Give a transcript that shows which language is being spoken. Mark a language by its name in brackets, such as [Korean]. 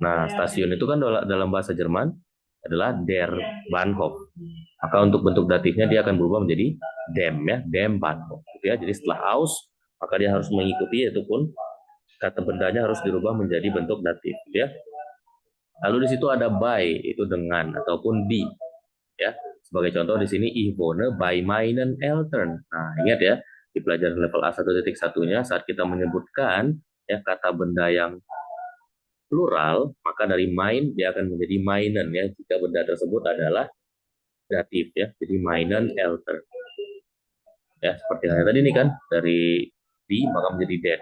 [Indonesian] Nah, stasiun itu kan dalam bahasa Jerman adalah der Bahnhof. Maka untuk bentuk datifnya dia akan berubah menjadi dem, ya, dem Bahnhof, gitu ya. Jadi setelah aus maka dia harus mengikuti, yaitu pun kata bendanya harus dirubah menjadi bentuk datif, gitu ya. Lalu di situ ada by, itu dengan ataupun di, ya. Sebagai contoh di sini [German] ich wohne bei meinen Eltern. [Indonesian] Nah, ingat ya, di pelajaran level A1.1-nya saat kita menyebutkan, ya, kata benda yang plural, maka dari mein dia akan menjadi meinen, ya, jika benda tersebut adalah datif, ya. Jadi [German] meinen Eltern. [Indonesian] Ya, seperti halnya tadi ini kan, dari di maka menjadi den.